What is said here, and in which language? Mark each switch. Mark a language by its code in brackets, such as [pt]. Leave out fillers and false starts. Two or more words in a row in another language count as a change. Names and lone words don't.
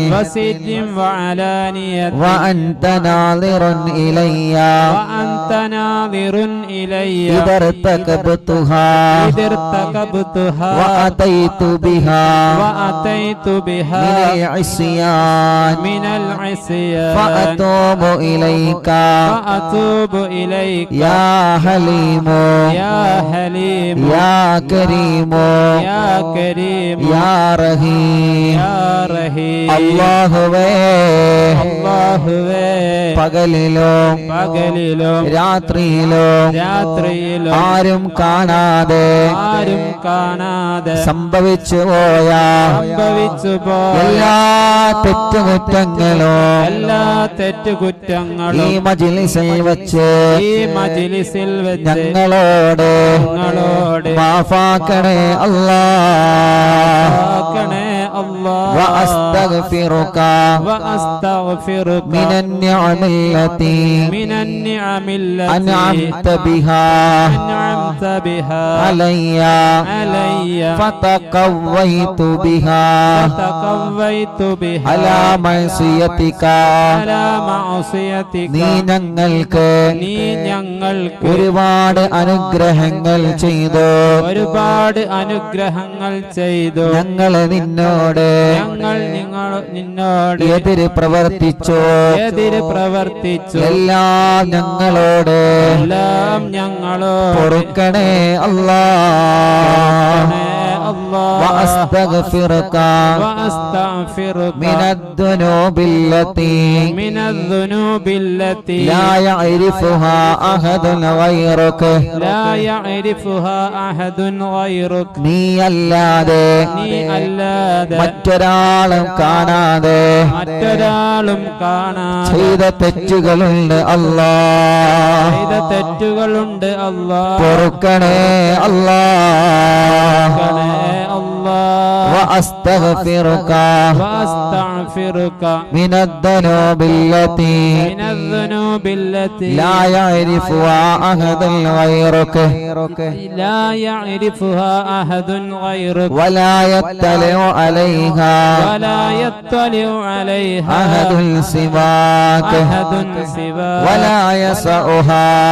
[ar] وأنت ناظر إلي إذا ارتكبتها وأتيت بها من العصيان فأتوب إليك يا حليم يا كريم يا رحيم അല്ലാഹുവേ [ml] പകലിലും രാത്രിയിലും ആരും കാണാതെ സംഭവിച്ചു പോയ എല്ലാ തെറ്റുകുറ്റങ്ങളും ഈ മജ്‌ലിസിൽ വെച്ച് ഞങ്ങളോട് മാഫാക്കണേ അല്ലാഹ് [ar] وأستغفرك من النعم التي أنعمت بها علي فتقويت بها على معصيتك [ml] നീ ഞങ്ങൾക്ക് ഒരുപാട് അനുഗ്രഹങ്ങൾ ചെയ്തു ഞങ്ങളെ നിന്നോട് എതിര് പ്രവർത്തിച്ചു എല്ലാം ഞങ്ങളോട് പൊറുക്കണേ അല്ലാഹ് وأستغفرك [ar] من الذنوب التي لا يعرفها أحد غيرك [ml] നീ അല്ലാതെ മറ്റൊരാളും കാണാതെ ചെയ്ത തെറ്റുകളുണ്ട് അല്ലാഹ് പൊറുക്കണേ അല്ലാഹ് [ar] الله وأستغفرك من الذنوب التي لا يعرفها أحد غيرك ولا يطلع عليها أحد سواك ولا يسعها